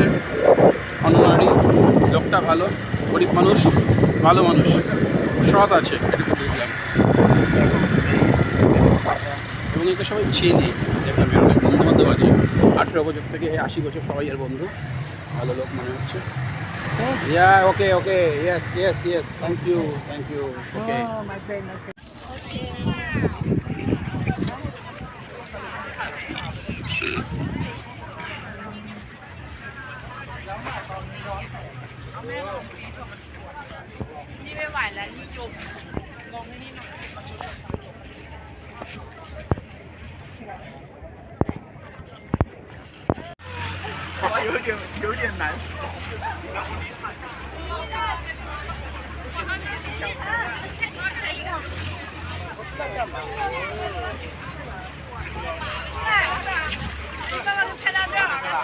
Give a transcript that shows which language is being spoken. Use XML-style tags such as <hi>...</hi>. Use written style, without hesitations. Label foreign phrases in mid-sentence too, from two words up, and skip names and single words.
<bn>অননারি লোকটা ভালো, গরিব মানুষ, ভালো মানুষ, সৎ আছে, এটুকু বুঝলাম। এবং একে সবাই চেনে, দেখলাম এর অনেক বন্ধু বান্ধব আছে, 18 বছর থেকে 80 বছর সবাই এর বন্ধু, ভালো লোক মনে হচ্ছে।</bn> <en>Yeah, okay, yes. Thank you. Okay. Oh, my friend.</en> <vi>Đi bên ngoài là đi chụp, còn cái đi nào?</vi> <zh>有点难受。你刚刚都拍到这儿了。</zh>